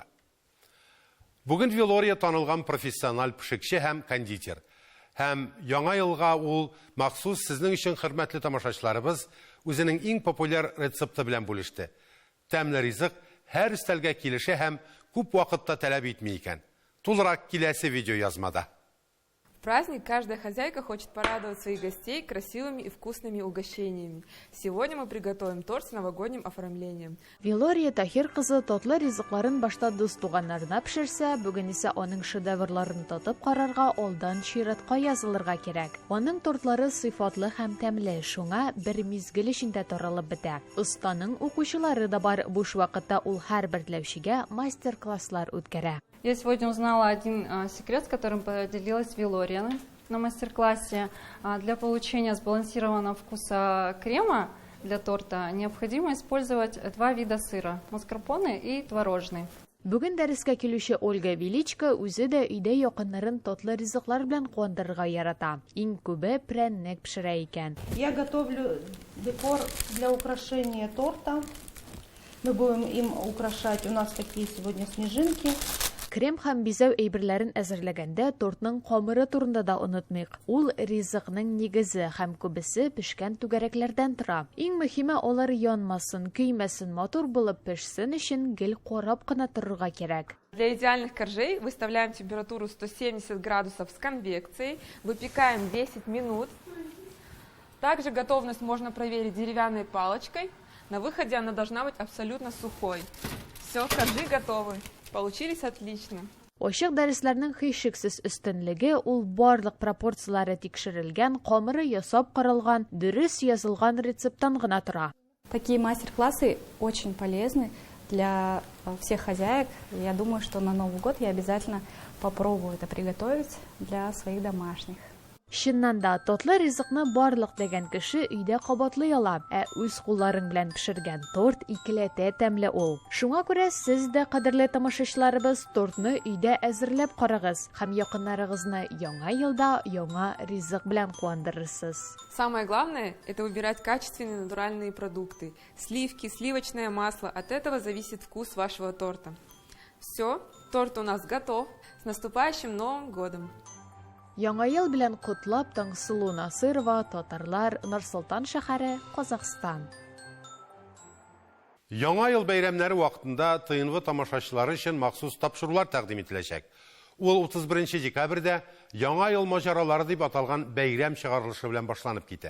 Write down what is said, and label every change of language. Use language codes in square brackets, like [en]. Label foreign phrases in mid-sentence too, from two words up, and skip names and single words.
[tt] Бүген Вилория танылган профессиональ пешекче һәм кондитер. Һәм яңа елга ул махсус сезнең өчен, хөрмәтле тамашачыларыбыз, үзенең иң популяр рецепты белән бүлеште. Тәмле ризык һәр өстәлгә килешә һәм күп вакытта таләп итми икән. Тулырак киләсе видео язмада. [ru] В праздник каждая хозяйка хочет порадовать своих гостей красивыми и вкусными угощениями. Сегодня мы приготовим торт с новогодним оформлением. [tt] Вилория Тахир кызы татлы ризыкларын башта дус туганнарына пешерсә, бүген исә аның шедеврларын татып карарга алдан чиратка язылырга кирәк. Аның тортлары сыйфатлы һәм тәмле, шуңа бер мизгел эчендә таралып бетә. Останың укучылары да бар, буш вакытта ул һәрбер теләүчегә мастер-класслар үткәрә. [ru] Я сегодня узнала один секрет, с которым поделилась Вилория на мастер-классе. Для получения сбалансированного вкуса крема для торта необходимо использовать два вида сыра – маскарпоне и творожный. [tt] Бүген дәрескә килүче Ольга Величко үзе дә өйдә якыннарын татлы ризыклар белән куандырырга ярата. Иң күбе прәннек пешерә икән. [ru] Я готовлю декор для украшения торта. Мы будем им украшать. У нас такие сегодня снежинки. [tt] Крем һәм бизәү әйберләрен әзерләгәндә тортның камыры турында да онытмыйк. Ул ризыкның нигезе һәм күбесе пешкән түгәрәкләрдән тора. Иң мөһиме алар янмасын, көймәсен, матур булып пешсен өчен гел карап кына торырга кирәк. [ru] Для идеальных коржей выставляем температуру 170 градусов с конвекцией, выпекаем 10 минут. Также готовность можно проверить деревянной палочкой. На выходе она должна быть абсолютно сухой. Все, коржи готовы. Получились отлично. [tt] Ачык дәресләрнең һичшиксез өстенлеге ул барлык пропорциялары тикшерелгән, камыры ясап каралган, дөрес язылган рецепттан гына тора. [ru] Такие мастер-классы очень полезны для всех хозяек. Я думаю, что на Новый год я обязательно попробую это приготовить для своих домашних. [tt] Чыннан да татлы ризыкны барлык дигән кеше өйдә кабатлый ала, үз кулларың белән пешергән торт икеләтә тәмле ул. Шуңа күрә сез дә, кадерле тамашачыларыбыз, тортны өйдә әзерләп карагыз һәм якыннарыгызны яңа елда яңа ризык белән куандырырсыз. [ru] Самое главное – это выбирать качественные натуральные продукты. Сливки, сливочное масло – от этого зависит вкус вашего торта. Все, торт у нас готов. С наступающим Новым годом! [tt] Яңа ел белән котлап Таңсылу Насырова, татарлар, Нурсултан шәһәре, Казакстан. Яңа ел бәйрәмнәре вакытында ТНВ тамашачылары өчен махсус тапшырулар тәкъдим ителәчәк. Ул 31 декабрьдә Яңа ел маҗаралары дип аталган бәйрәм чыгарылышы белән башланып китә.